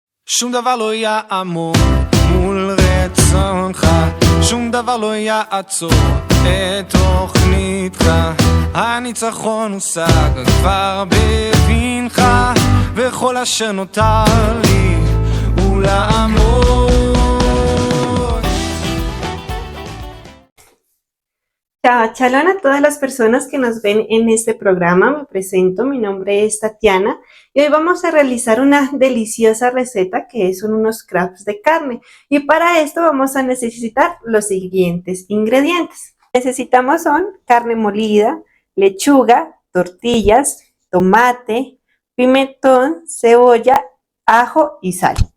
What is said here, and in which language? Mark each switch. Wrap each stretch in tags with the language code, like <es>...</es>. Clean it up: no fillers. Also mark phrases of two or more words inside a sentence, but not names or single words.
<he>שום דבר לא יעמוד מול רצונך, שום דבר לא יעצור את תוכניתך. הניצחון הושג כבר בבנך, וכל אשר נותר לי הוא לעמוד.</he> <es>Shalom a todas las personas que nos ven en este programa. Me presento, mi nombre es Tatiana y hoy vamos a realizar una deliciosa receta que son unos crepes de carne, y para esto vamos a necesitar los siguientes ingredientes. Necesitamos son carne molida, lechuga, tortillas, tomate, pimentón, cebolla, ajo y sal.</es>